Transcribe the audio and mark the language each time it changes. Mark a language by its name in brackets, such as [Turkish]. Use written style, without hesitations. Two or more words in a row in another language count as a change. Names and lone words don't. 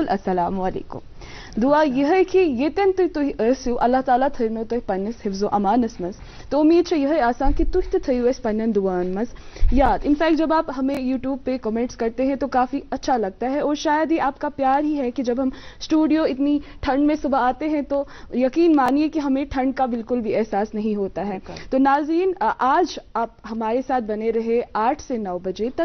[Kashmiri] अस्सलाम वालेकुम। दुआ यह है कि ये तन तुम अल्लाह ताला थो तुम पन्निस हिफ्ज़ो अमानस मज तो उम्मीद यह आसान कि तुम तो थो पन्न दुआन मज याद। [Hindi] इनफैक्ट जब आप हमें यूट्यूब पे कमेंट्स करते हैं तो काफ़ी अच्छा लगता है और शायद ही आपका प्यार ही है कि जब हम स्टूडियो इतनी ठंड में सुबह आते हैं तो यकीन मानिए कि हमें ठंड का बिल्कुल भी एहसास नहीं होता है। तो नाज़रीन, आज आप हमारे साथ बने रहे 8 से 9 बजे तक।